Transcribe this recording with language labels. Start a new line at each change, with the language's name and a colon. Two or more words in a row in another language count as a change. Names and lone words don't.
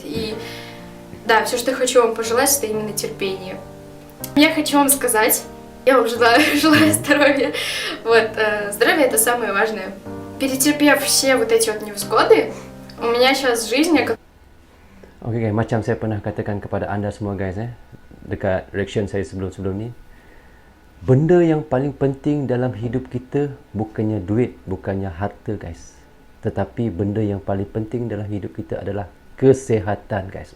Russian: И да, все, что я хочу вам пожелать, это именно терпение. Я хочу вам сказать, я вам желаю здоровья. Здоровье — это самое важное. Перетерпев все вот эти невзгоды, у меня сейчас жизнь...
Malay: Okay guys, macam saya pernah katakan kepada anda semua guys dekat reaction saya sebelum-sebelum ni, benda yang paling penting dalam hidup kita bukannya duit, bukannya harta guys. Tetapi benda yang paling penting dalam hidup kita adalah kesihatan guys.